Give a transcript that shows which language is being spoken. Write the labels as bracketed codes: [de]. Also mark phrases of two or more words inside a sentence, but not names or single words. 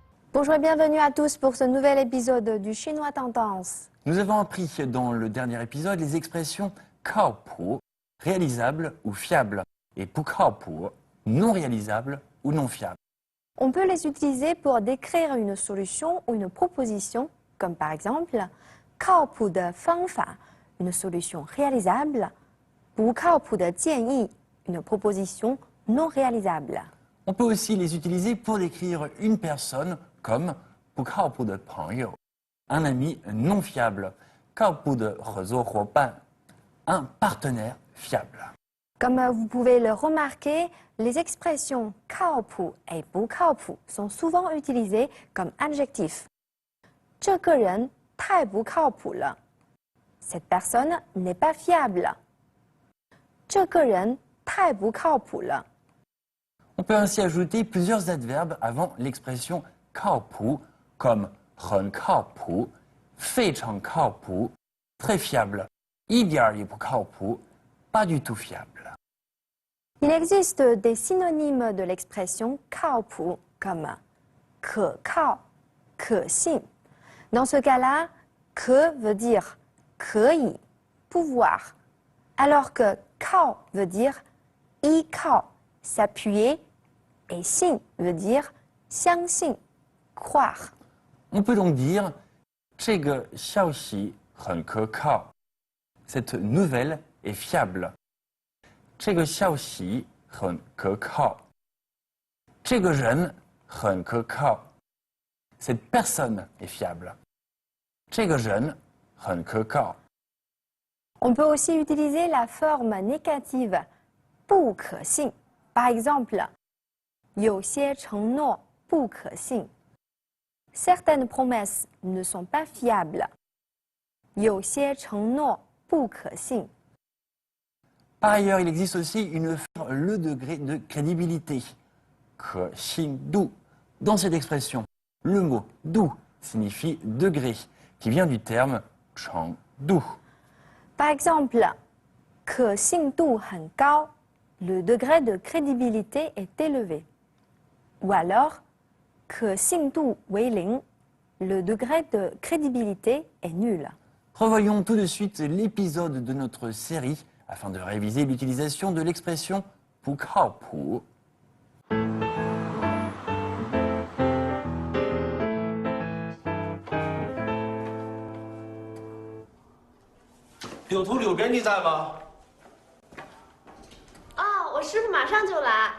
[fr] Bonjour et bienvenue à tous pour ce nouvel épisode du Chinois Tendance. Nous avons appris dans le dernier épisode les expressions kaopu, réalisable ou fiable, et pukaopu, non réalisable ou non fiable. On peut les utiliser pour décrire une solution ou une proposition, comme par exemple [zh] 靠谱的方法, [fr] une solution réalisable, [zh] 不靠谱的建议, [fr] une proposition non réalisable. On peut aussi les utiliser pour décrire une personne comme [zh] 不靠谱的朋友, [fr] un ami non fiable, [zh] 靠谱的合作伙伴, [fr] un partenaire fiable. Comme vous pouvez le remarquer, les expressions 靠谱 et 不靠谱 sont souvent utilisées comme adjectifs. [zh] 这个人太不靠谱了. [fr] Cette personne n'est pas fiable. [zh] 这个人太不靠谱了. [fr] On peut ainsi ajouter plusieurs adverbes avant l'expression 靠谱 comme [zh] 很靠谱, 非常靠谱, [fr] très fiable, [zh] 一点儿也不靠谱, [fr] pas du tout fiable. Il existe des synonymes de l'expression 靠谱 comme 可靠, 可信. Dans ce cas-là, 可 veut dire 可以, pouvoir, alors que 靠 veut dire 依靠, s'appuyer, et 信 veut dire 相信, croire. On peut donc dire [zh] 这个消息很可靠. [fr] Cette nouvelle est fiable. [zh] 这个消息很可靠. 这个人很可靠. [fr] Cette personne est fiable. [zh] 这个人很可靠. [fr] On peut aussi utiliser la forme négative [zh] 不可信. [fr] Par exemple, [zh] 有些承诺不可信. [fr] Certaines promesses ne sont pas fiables. [zh] 有些承诺不可信. [fr] Par ailleurs, il existe aussi le degré de crédibilité. [zh] 可信度. [fr] Dans cette expression, le mot 度 signifie degré, qui vient du terme 程度. Par exemple, [zh] 可信度很高. [fr] Le degré de crédibilité est élevé. Ou alors, [zh] 可信度为零. [fr] Le degré de crédibilité est nul. Revoyons tout de suite l'épisode de notre série afin de réviser l'utilisation de l'expression 不靠谱. [zh] “柳图柳编辑在吗？”“ 哦，我师傅马上就来。”“